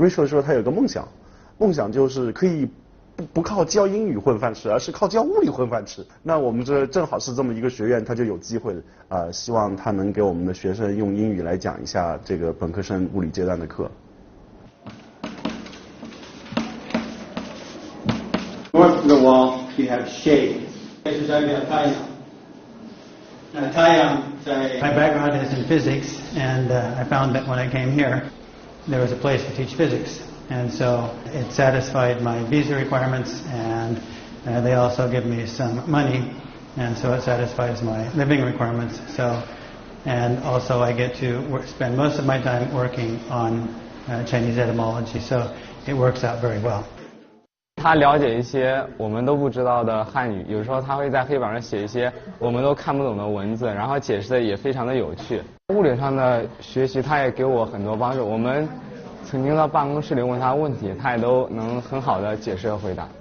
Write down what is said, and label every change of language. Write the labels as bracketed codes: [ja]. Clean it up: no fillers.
[zh] Rachel 说他有个梦想，梦想就是可以不靠教英语混饭吃，而是靠教物理混饭吃。那我们这正好是这么一个学院，他就有机会希望他能给我们的学生用英语来讲一下这个本科生物理阶段的课。 [en] North of the wall, you have shade. My background is in physics, and I found that when I came here, there was a place to teach physics. And so it satisfied my visa requirements, and they also give me some money, and so it satisfies my living requirements. And also I get to spend most of my time working on Chinese etymology, so it works out very well. [zh] 他了解一些我们都不知道的汉语，有时候他会在黑板上写一些我们都看不懂的文字，然后解释的也非常的有趣。物理上的学习他也给我很多帮助，我们曾经到办公室里问他问题，他也都能很好的解释和回答。